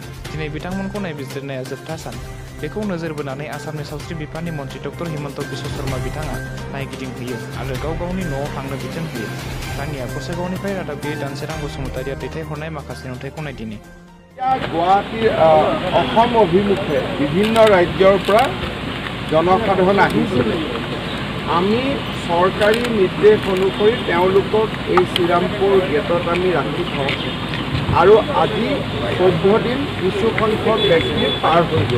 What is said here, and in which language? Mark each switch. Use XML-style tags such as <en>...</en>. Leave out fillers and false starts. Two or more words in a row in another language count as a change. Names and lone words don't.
<brx>दिनै बिथांमोनखौ नायबिजिरनाया जोबथा सान। बेखौ नोजोर बोनानै आसामनि सावस्रि बिफाननि मन्थ्रि D.himanta बिस्वसर्मा बिथाङा नायगिदिंहैयो आरो गाव गावनि न'आव थांनो बिथोन होयो। दानिया गसाइगावनिफ्राय रादाबगिरि दानसोरां बसुमतारिया दैथायहरनाय माखासे नुथायखौ नायदिनि।</brx> <as>गुवाहाटी অসম অভিमुखे বিভিন্ন ৰাজ্যৰ পৰা জনসাধাৰণ আহিছিল। আমি চৰকাৰী নিৰ্দেশ অনুসৰি তেওঁলোকক এই শ্ৰীৰামপুৰ গেটত আমি ৰাখি থওঁ আৰু আজি 14 দিন কিছু সংখ্যক ব্যক্তি পাৰ হৈ গ'ল।</as>